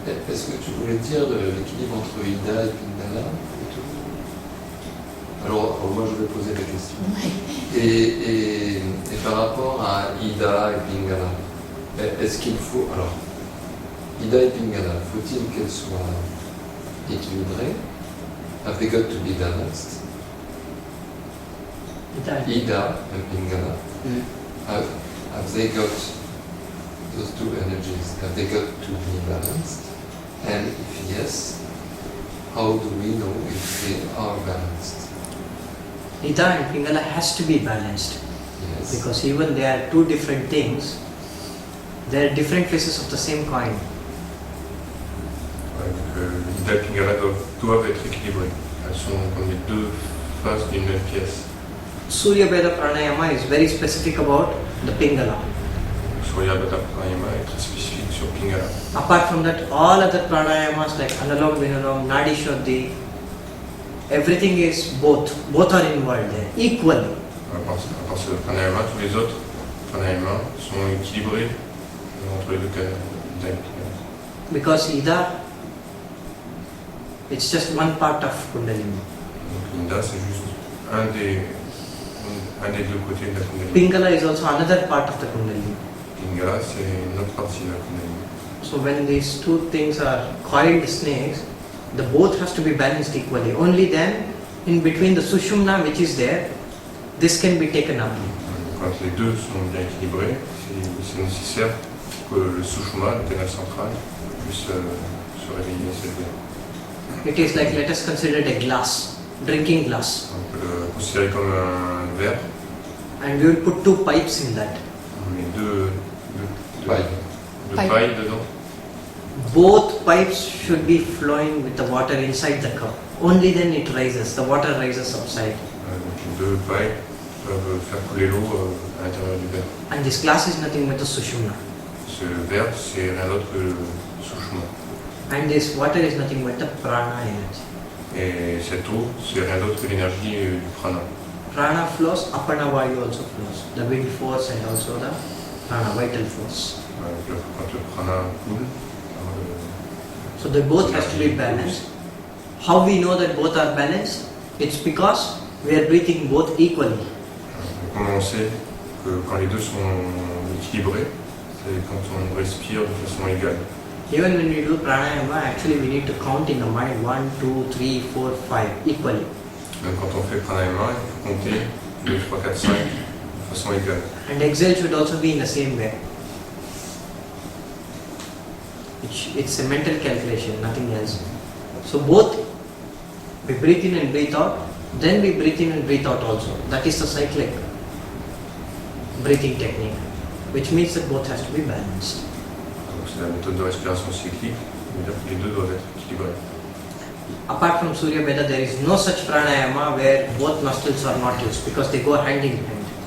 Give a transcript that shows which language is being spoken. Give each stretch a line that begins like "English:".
French: Est-ce que tu voulais dire l'équilibre entre Ida et Pingala plutôt? Alors, moi je vais poser la question. Et par rapport à Ida et Pingala, est-ce qu'il faut... Alors, Ida et Pingala, faut-il qu'elles soient équilibrées?
English: Have they got to be balanced? Ida and Pingala, have they got those two energies? Have they got to be balanced? And if yes, how do we know if they are balanced? Ida and Pingala has to be balanced. Yes. Because even they are two different things, they are different faces of the same coin.
French: Ouais, donc Ida et Pingala doivent être équilibrées. Elles sont comme les deux faces d'une même pièce.
English: Surya Veda Pranayama is very specific about the Pingala.
French: Surya Bhata Pranayama est très spécifique sur Pingala.
English: Apart from that, all other pranayamas like Analom, Vinalom, Nadi Shuddhi, everything is both are involved there, equally.
French: À part ce pranayama, tous les autres pranayama sont équilibrés entre les deux cas Ida et Pingala.
English: Because Ida, it's just one part of Kundalini.
French: Donc Ida c'est juste un des deux côtés de la Kundalini.
English: Pingala is also another part of the Kundalini.
French: Pingala c'est une autre partie de la Kundalini.
English: So when these two things are coiled snakes, the both has to be balanced equally. Only then, in between the Sushumna which is there, this can be taken up.
French: Quand les deux sont bien équilibrés, c'est nécessaire que le Sushma, le canal central, puisse se réveiller et s'élever.
English: It is like, let us consider it a glass, drinking glass.
French: On peut le considérer comme un verre,
English: And we will put two pipes in that.
French: on met deux
English: Pipe.
French: pailles dedans.
English: Both pipes should be flowing with the water inside the cup. Only then it rises, the water rises outside.
French: Donc les deux pailles peuvent faire couler l'eau à l'intérieur du verre.
English: And this glass is nothing but the Sushumna.
French: Ce verre, c'est rien d'autre que le Sushma.
English: And this water is nothing but the prana energy.
French: Et cette eau, c'est rien d'autre que l'énergie du prana.
English: Prana flows, apana vayu also flows. The wind force and also the prana, vital force.
French: Quand le prana coule,
English: So they both has to be balanced. How we know that both are balanced? It's because we are breathing both equally.
French: comment on sait que quand les deux sont équilibrés, c'est quand on respire de façon égale.
English: Even when we do pranayama, actually we need to count in the mind 1, 2, 3, 4, 5 equally.
French: Même quand on fait pranayama, il faut compter 2, 3, 4, 5 de façon égale.
English: And exhale should also be in the same way. It's a mental calculation, nothing else. So both we breathe in and breathe out, then we breathe in and breathe out also. That is the cyclic breathing technique, which means that both has to be balanced.
French: Donc c'est la méthode de respiration cyclique, c'est-à-dire que les deux doivent être équilibrés.
English: Apart from Surya Veda, there is no such pranayama where both nostrils are not used because they go hand in hand.